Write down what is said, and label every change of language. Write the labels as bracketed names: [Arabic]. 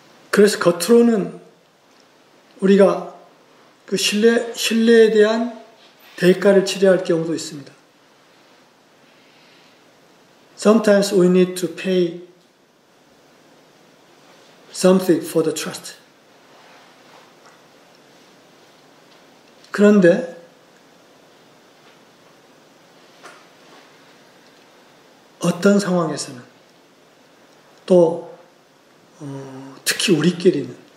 [Korean] 그래서 겉으로는 우리가 그 신뢰에 대한 대가를 치러야 할 경우도 있습니다. [English] Sometimes we need to pay something for the trust. [Korean] 그런데 어떤 상황에서는 또 특히 우리끼리는